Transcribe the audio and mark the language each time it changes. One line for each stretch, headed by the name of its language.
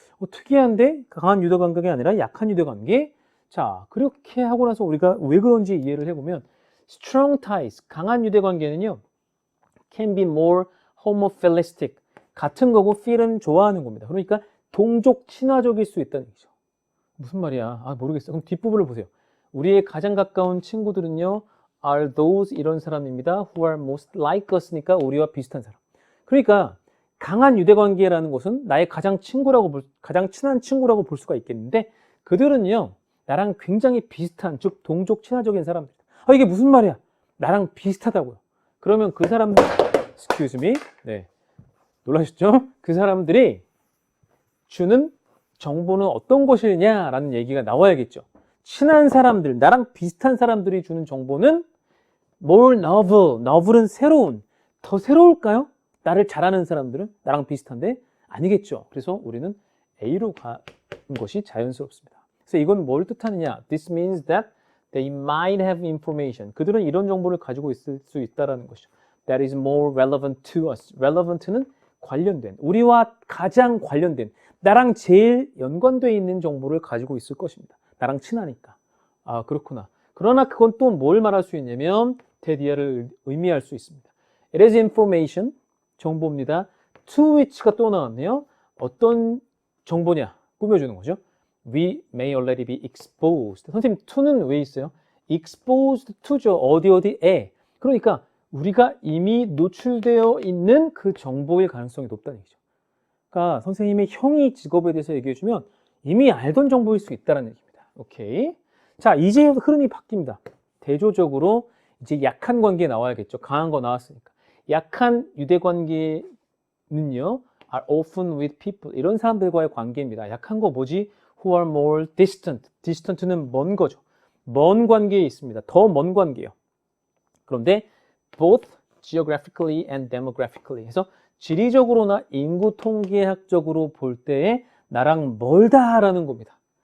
Korean: 특이한데 강한 유대관계가 아니라 약한 유대관계. 자 그렇게 하고 나서 우리가 왜 그런지 이해를 해보면
English: strong ties
Korean: 강한 유대관계는요
English: can be more homophilistic
Korean: 같은 거고
English: feel
Korean: 은 좋아하는 겁니다. 그러니까 동족 친화적일 수 있다는 얘기죠. 무슨 말이야? 모르겠어. 그럼 뒷부분을 보세요. 우리의 가장 가까운 친구들은요
English: are those
Korean: 이런 사람입니다.
English: who are most like us
Korean: 니까 우리와 비슷한 사람. 그러니까 강한 유대관계라는 것은 나의 가장 친한 친구라고 볼 수가 있겠는데 그들은요 나랑 굉장히 비슷한 즉 동족 친화적인 사람들. 이게 무슨 말이야? 나랑 비슷하다고요. 그러면 그 사람들
English: excuse me
Korean: 네 놀라셨죠? 그 사람들이 주는 정보는 어떤 것이냐라는 얘기가 나와야겠죠. 친한 사람들, 나랑 비슷한 사람들이 주는 정보는
English: more novel
Korean: 은 새로운, 더 새로울까요? 나를 잘 아는 사람들은 나랑 비슷한데 아니겠죠. 그래서 우리는 A로 가는 것이 자연스럽습니다. 그래서 이건 뭘 뜻하느냐?
English: This means that they might have information.
Korean: 그들은 이런 정보를 가지고 있을 수 있다는 것이죠.
English: That is more relevant to us.
Korean: relevant는 관련된, 우리와 가장 관련된, 나랑 제일 연관되어 있는 정보를 가지고 있을 것입니다. 나랑 친하니까. 아, 그렇구나. 그러나 그건 또 뭘 말할 수 있냐면 대디어를 의미할 수 있습니다.
English: It is information,
Korean: 정보입니다.
English: To which
Korean: 가 또 나왔네요. 어떤 정보냐? 꾸며주는 거죠.
English: We may already be exposed.
Korean: 선생님, to는 왜 있어요?
English: exposed to
Korean: 죠. 어디에. 그러니까 우리가 이미 노출되어 있는 그 정보일 가능성이 높다는 얘기죠. 그러니까 선생님의 형이 직업에 대해서 얘기해주면 이미 알던 정보일 수 있다는 얘기입니다. 오케이. 자, 이제 흐름이 바뀝니다. 대조적으로 이제 약한 관계 나와야겠죠. 강한 거 나왔으니까. 약한 유대 관계는요,
English: are often with people.
Korean: 이런 사람들과의 관계입니다. 약한 거 뭐지?
English: Who are more distant.
Korean: distant는 먼 거죠. 먼 관계에 있습니다. 더 먼 관계예요. 그런데
English: both geographically and demographically
Korean: 해서 지리적으로나 인구 통계학적으로 볼 때에 나랑 멀다라는 겁니다.